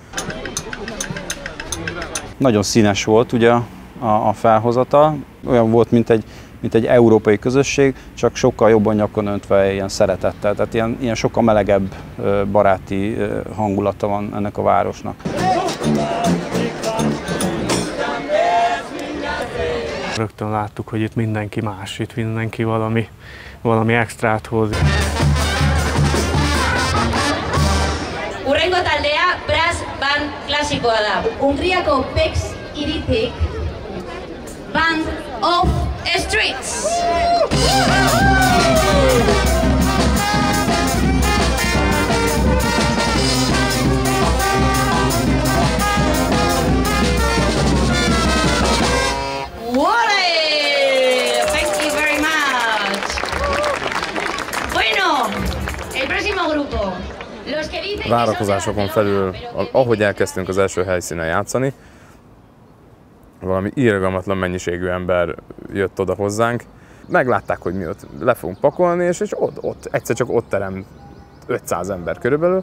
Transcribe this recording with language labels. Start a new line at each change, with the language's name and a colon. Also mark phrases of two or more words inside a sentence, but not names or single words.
Hungarian: Nagyon színes volt ugye a felhozata, olyan volt, mint egy európai közösség, csak sokkal jobban nyakon öntve ilyen szeretettel, tehát ilyen sokkal melegebb, baráti hangulata van ennek a városnak. Rögtön láttuk, hogy itt mindenki más, itt mindenki valami extrát hoz.
Basque: Urrengo taldea brass band klasikoa da. Hungriako Pex Iritik Band of Streets.
English: Thank you very much.
Spanish: Bueno, el próximo grupo.
Hungarian: Várakozásokon felül, ahogy elkezdtünk az első helyszínen játszani, valami irgalmatlan mennyiségű ember jött oda hozzánk. Meglátták, hogy mi ott le fogunk pakolni, és ott egyszer csak ott terem 500 ember körülbelül.